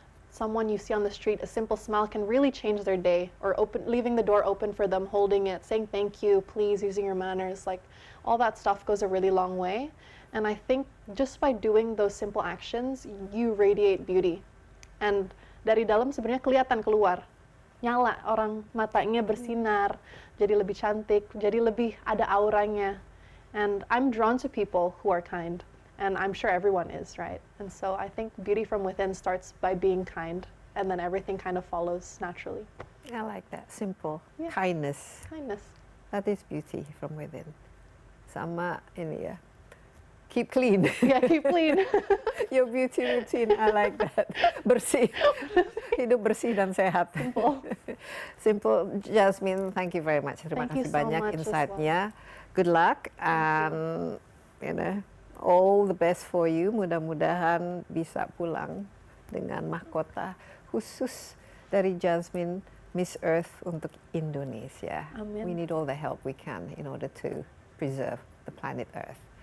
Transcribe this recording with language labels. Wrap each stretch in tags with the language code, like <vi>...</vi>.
<en>someone you see on the street, a simple smile can really change their day, or leaving the door open for them, holding it, saying thank you, please, using your manners, like all that stuff goes a really long way. And I think just by doing those simple actions, you radiate beauty.</en> <id>And dari dalam sebenarnya kelihatan keluar, nyala, orang matanya bersinar, jadi lebih cantik, jadi lebih ada auranya.</id> <en>And I'm drawn to people who are kind. And I'm sure everyone is, right? And so I think beauty from within starts by being kind, and then everything kind of follows naturally. I like that. Simple. Yeah. Kindness. Kindness. That is beauty from within.</en> <id>Sama ini ya.</id> <en>Keep clean. Yeah, keep clean. Your beauty routine, I like that.</en> <id>Bersih. Hidup bersih dan sehat.</id> <en>Simple. Simple. Jasmine, thank you very much.</en> <id>Terima</id> <en>Thank you</en> <id>kasih</id> <en>so</en> <id>banyak</id> <en>much as</en> <id>insight-nya.</id> <en>Good luck and all the best for you.</en> <id>Mudah-mudahan bisa pulang dengan mahkota khusus dari Jasmine Miss Earth untuk Indonesia. Amin.</id> <en>We need all the help we can in order to preserve the planet Earth.</en>